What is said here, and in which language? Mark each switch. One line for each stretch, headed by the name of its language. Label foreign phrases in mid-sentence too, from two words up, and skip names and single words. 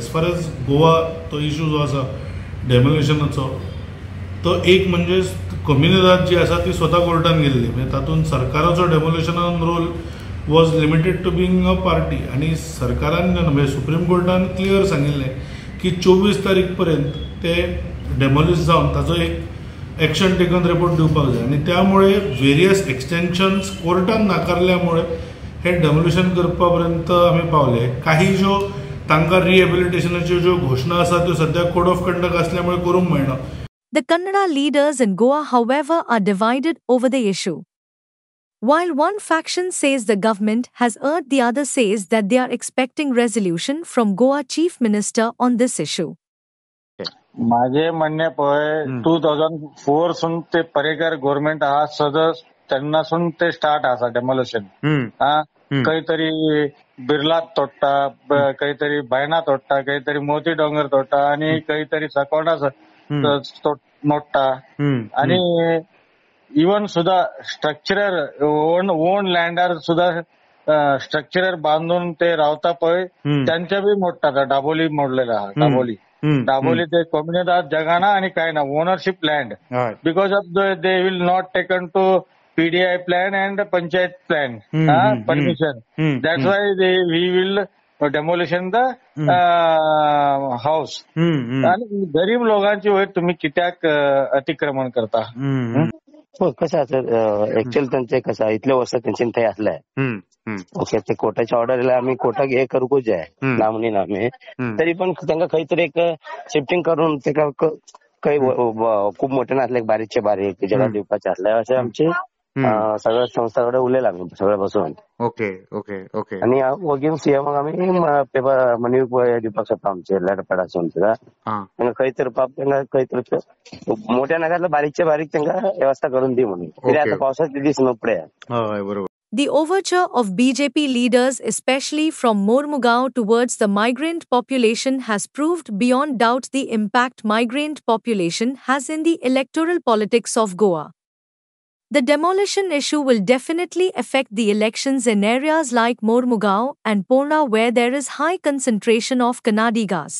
English: as far as
Konkani: गोवा तो इश्यू जो आसा डेमोलेशनाचो तो एक म्हणजे कम्युनिदाद जी आसा ती स्वता कोर्टान गेल्ली म्हणजे तातूंत सरकाराचो डेमोलेशनान
English: role was limited to being a party
Konkani: आनी सरकारान म्हणजे सुप्रीम कोर्टान क्लियर सांगिल्लें की 24 तारीख पर्यंत ते डेमोलिश जावन ताचो एक
English: action taken report
Konkani: दिवपाक जाय आनी त्यामुळे
English: various extensions
Konkani: कोर्टान नाकारल्यामुळे हे डेमोलिशन करपा पर्यंत आमी पावले. काही ज्यो तांकां रिहेबिलिटेशनाच्यो ज्यो घोशणा आसा त्यो सद्या
English: code of conduct
Konkani: आसल्यामुळे करूंक मेळना.
English: The Kannada leaders in Goa, however, are divided over the issue. While one faction says the government has erred, the other says that they are expecting resolution from Goa Chief Minister on this issue.
Konkani: माझे म्हणणे पळय 2004 सून ते पर्रेकर गव्हर्नमेंट हा सदस तेन्नासून ते स्टार्ट आसा डेमोलेशन. खंय तरी बिर्ला तोडटा, खंय तरी बायणा तोडटा, खंय तरी मोती डोंगर तोडटा आनी खंय तरी सकोणा मोडटा आणि इवन सुद्धा स्ट्रक्चरर ओन लँडार सुद्धा स्ट्रक्चरर बांधून ते रावता पळय त्यांच्या बी मोडटा. दाबोली मोडलेला हा. दाबोली ते कम्युनिदाद जगाना आणि काय ना
English: ownership land because of they will not taken to PDI plan and panchayat plan permission. That's why we will demolition the house.
Konkani: आणि गरीब लोकांची वयर तुम्ही कित्याक अतिक्रमण करता. कसं असं ऍक्च्युअली त्यांचे कसं इतले वर्ष त्यांचे थंय असलें ओके ते कोर्टाच्या ऑर्डर आम्ही कोर्टाक हे करूकूच जाय ना म्हणून आम्ही तरी पण त्यांना खंय तरी एक शिफ्टिंग करून तेका काही खूप मोठे नासले बारीकचे बारीक जगा दिवपाचे असले असे आमचे सगळ्या संस्थाकडे उरलेला आम्ही सगळ्या बसून. ओके ओके ओके आणि वगीन सीएम आम्ही पेपर मनी दिवपाक शकता आमचे
English: letter pad
Konkani: असून सुद्धा त्यांना खंय तर त्यांना खंय तर मोठ्या नगरातल्या बारीकचे बारीक त्यांना व्यवस्था करून दी म्हणून कित्याक आता पावसाचे दीस न्हू फुडें. बरोबर.
English: The overture of BJP leaders, especially from Mormugao towards the migrant population, has proved beyond doubt the impact migrant population has in the electoral politics of Goa. The demolition issue will definitely affect the elections in areas like Mormugao and Purna where there is high concentration of Kannadigas.